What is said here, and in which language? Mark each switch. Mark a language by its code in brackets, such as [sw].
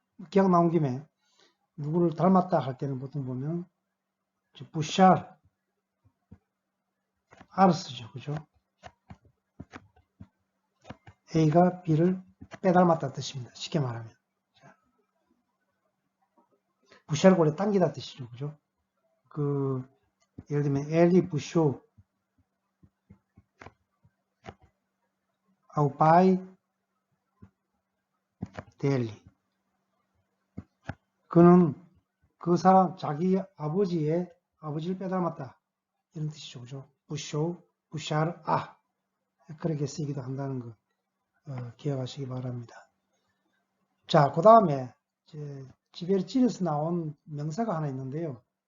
[ko] 기억 나온 김에 누구를 닮았다 할 때는 보통 보면 puxar R을 쓰죠. 그죠? A가 B를 빼닮았다 뜻입니다. 쉽게 말하면. puxar 원래 당기다 뜻이죠. 그죠? 예를 들면 [pt] ele puxou ao pai dele. [ko] 그는 그 사람 자기 아버지를 빼닮았다. 이런 뜻이죠. 그죠? puxou, puxar a. 그렇게 쓰기도 한다는 거 기억하시기 바랍니다. 자, 그 다음에 지베르치에서 나온 명사가 하나 있는데요.